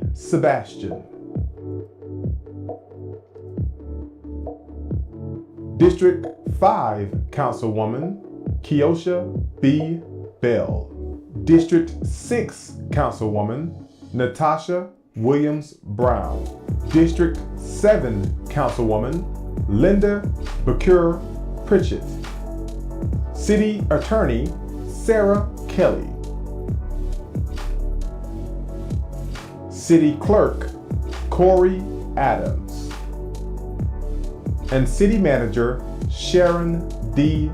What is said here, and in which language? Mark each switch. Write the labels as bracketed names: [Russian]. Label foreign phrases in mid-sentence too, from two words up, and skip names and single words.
[English] Sebastian, District 5 Councilwoman Keosha B. Bell, District 6 Councilwoman Natasha Williams Brown, District 7 Councilwoman Linda Bacure Pritchett, City Attorney Sarah Kelly, City Clerk Corey Adams, and City Manager Sharon D.